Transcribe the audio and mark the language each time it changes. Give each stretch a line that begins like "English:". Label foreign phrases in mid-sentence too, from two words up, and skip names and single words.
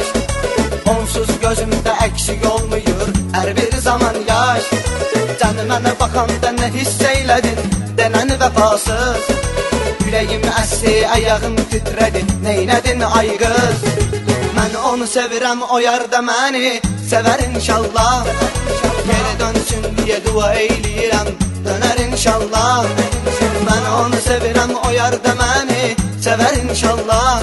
Azerbaijani: Onsuz gözümdə eksik olmuyor her bir zaman yaş. Sən mənə baxanda nə hiss eylədin, denən vəfasız. Yüreğim əsdi, ayağım titredi, neynədin ay qız? Mən onu sevirəm, o yar da məni sevər inşallah.
Turkish: Geri dönsün diye
Azerbaijani: dua eyləyirəm, döner inşallah. Ben onu sevirəm, o yar da məni sevər inşallah.